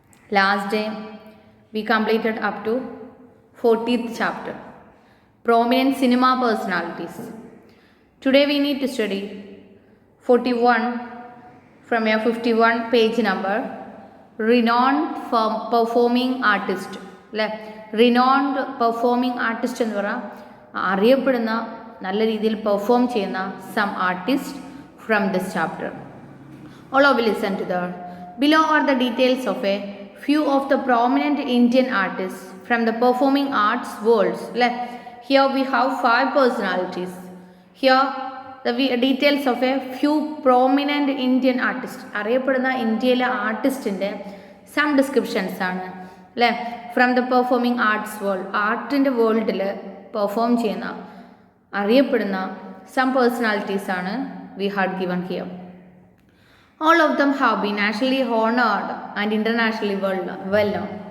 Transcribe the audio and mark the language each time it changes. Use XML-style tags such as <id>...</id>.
<en>Last day we completed up to 40th chapter, Prominent Cinema Personalities. Today we need to study 41 from your 51 page number, Renowned Performing Artist.</en> <ml>Renowned Performing Artist എന്ന് പറഞ്ഞാൽ അറിയപ്പെടുന്ന നല്ല രീതിയിൽ perform ചെയ്യുന്ന</ml> <en>Some artist from this chapter. All of you listen to that. Below are the details of a few of the prominent Indian artists from the performing arts worlds. Here we have 5 personalities. Here the details of a few prominent Indian artists.</en> <ml>അറിയപ്പെടുന്ന ഇന്ത്യയിലെ ആർട്ടിസ്റ്റിൻ്റെ some descriptions ആണ് അല്ലേ.</ml> <en>from the performing arts world,</en> <ml>ആർട്ടിൻ്റെ വേൾഡിൽ perform ചെയ്യുന്ന അറിയപ്പെടുന്ന some personalities ആണ്</ml> <en>We had given here. All of them have been nationally honored and internationally well known.</en>